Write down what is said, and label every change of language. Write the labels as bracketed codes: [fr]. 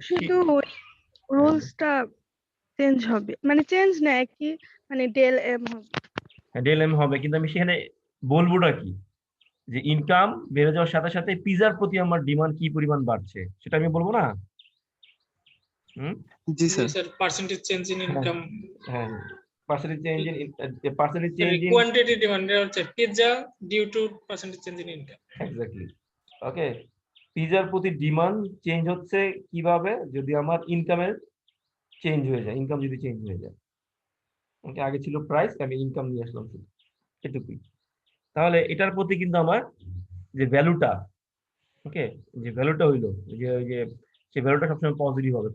[bn] শুধু রুলসটা চেঞ্জ হবে, মানে চেঞ্জ না, একই, মানে ডেল এম হবে। ডেল এম হবে, কিন্তু আমি সেখানে বলবোটা কি, যে ইনকাম বেড়ে যাওয়ার সাথে সাথে পিজার প্রতি আমার ডিমান্ড কি পরিমাণ বাড়ছে সেটা আমি বলবো না? হুম, জি sir. [en] sir, percentage change in income, হ্যাঁ, percentage change in quantity demand, pizza due to percentage change in income. Exactly. [bn] ওকে, পিজার প্রতি ডিমান্ড চেঞ্জ হচ্ছে কিভাবে? যদি আমার ইনকামের চেঞ্জ হয়ে যায়, ইনকাম যদি চেঞ্জ হয়ে যায়। ওকে, আগে ছিল প্রাইস, আমি ইনকাম নিয়ে আসলাম শুধু, এটুকুই। তাহলে এটার প্রতি কিন্তু আমার যে ভ্যালুটা, ওকে, যে ভ্যালুটা হইলো যে ওই যে সেই ভ্যালুটা সবসময় পজিটিভ হবে।